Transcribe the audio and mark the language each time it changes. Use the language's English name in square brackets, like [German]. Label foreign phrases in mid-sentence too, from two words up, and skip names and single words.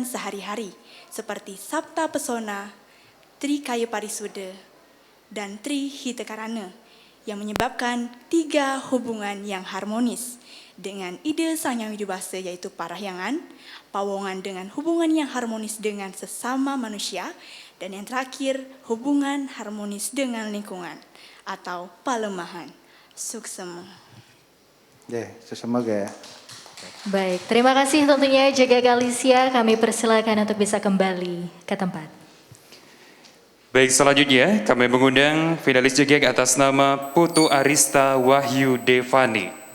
[Indonesian] sehari-hari seperti Sabta Pesona, Tri Kayu Parisude, dan Tri Hitekarana yang menyebabkan 3 hubungan yang harmonis dengan ide Sang Hyang Widibasa yaitu parahyangan, pawongan dengan hubungan yang harmonis dengan sesama manusia, dan yang terakhir hubungan harmonis dengan lingkungan atau palemahan. Suksema. Ya, semoga ya. Baik, terima kasih tentunya Jegek Alicia. Kami persilakan untuk bisa kembali ke tempat. Baik, selanjutnya kami mengundang finalis Jegek atas nama Putu Arista Wahyu Devani.